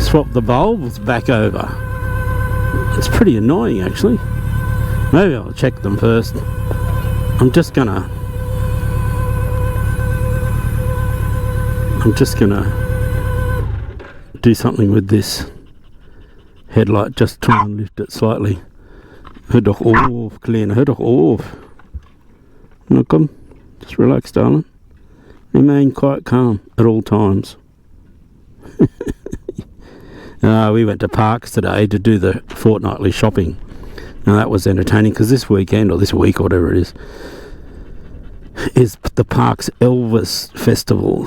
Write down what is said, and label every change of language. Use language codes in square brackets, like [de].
[en] swap the bulbs back over. It's pretty annoying actually. Maybe I'll check them first. I'm just gonna do something with this headlight, just try and lift it slightly. [de] Hör doch auf, Kleine, hör doch auf. [en] No, come, just relax, darling. Remain quite calm at all times. We went to Parks today to do the fortnightly shopping. Now that was entertaining because this weekend, or this week, or whatever it is the Parks Elvis Festival.